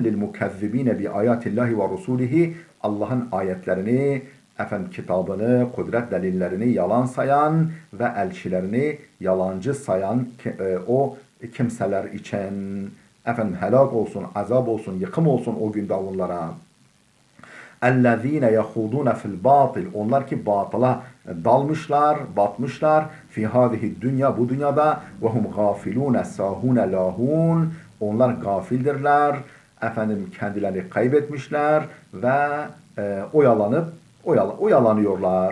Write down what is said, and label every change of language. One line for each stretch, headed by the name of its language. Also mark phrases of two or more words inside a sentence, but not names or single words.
Arabic: للمكذبين بآيات الله ورسله,
Turkish: Allah'ın ayetlerini, kitabını, kudret delillerini yalan sayan ve elçilerini yalancı sayan o kimseler için helak olsun, azap olsun, yıkım olsun o günde onlara.
Arabic: اَلَّذ۪ينَ يَخُوضُونَ فِي الْبَاطِلِ
Turkish: Onlar ki batıla dalmışlar, batmışlar.
Arabic: في هذه الدنيا
Turkish: bu dünyada
Arabic: وهم غافلون ساهون لاهون
Turkish: Onlar gafildirler. Efendim kendilerini kaybetmişler ve oyalanıyorlar.